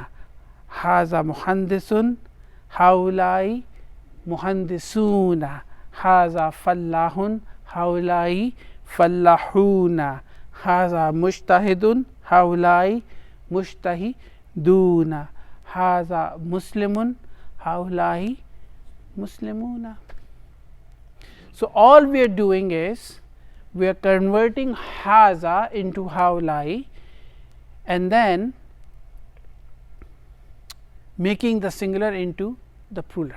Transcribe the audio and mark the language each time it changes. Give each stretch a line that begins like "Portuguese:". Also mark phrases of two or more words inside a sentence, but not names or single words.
Arabic: هذا مهندسٌ هؤلاء مهندسون. هذا فلاحٌ هؤلاء فلاحون. هذا مجتهدٌ هؤلاء مجتهدون. هذا مسلمٌ هؤلاء مسلمون.
English: So, all we are doing is we are converting haza into haulai and then making the singular into the plural.